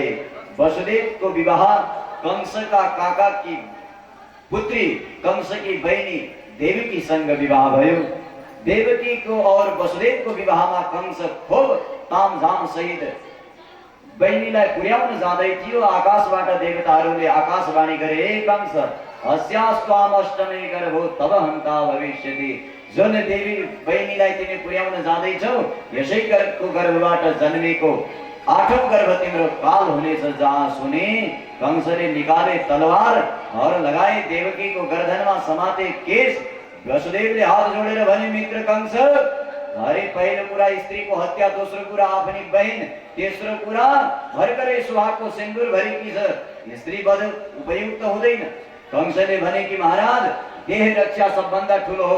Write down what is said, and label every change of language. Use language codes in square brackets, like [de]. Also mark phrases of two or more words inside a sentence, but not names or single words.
[ne] वसुदेवको विवाह कंसका काकाकी पुत्री कंसकी बहिनी देवकीसँग विवाह भयो। देवकीको और वसुदेवको विवाहमा कंस खूब तामझाम सहित बहिनीलाई पुर्याउन जाँदै थियो। आकाशबाट देवताहरूले आकाशवाणी गरे, [sa] हे कंस हस्यास्त्वाम अष्टमे गर्भो तब हन्ता भविष्यति। [ne] जुन देवी बहिनीलाई तिमी पुर्याउन जाँदैछौ, यसै गर्भबाट जन्मेको 8औं गर्भ तिम्रो काल हुनेछ। जहाँ सुने कंसले निकाले तलवार और लगाए देवकीको गर्दनमा समाते केश। वसुदेवले हात जोडेर भने, मित्र कंस, अरे पहिलो कुरा स्त्रीको हत्या, दोस्रो कुरा आफ्नी बहिन, तेस्रो कुरा भर्खरै सुहागको सिन्दूर भरेकी छ, स्त्री वध उपयुक्त हुँदैन। कंसले भने कि महाराज, देह रक्षा सबभन्दा ठुलो हो।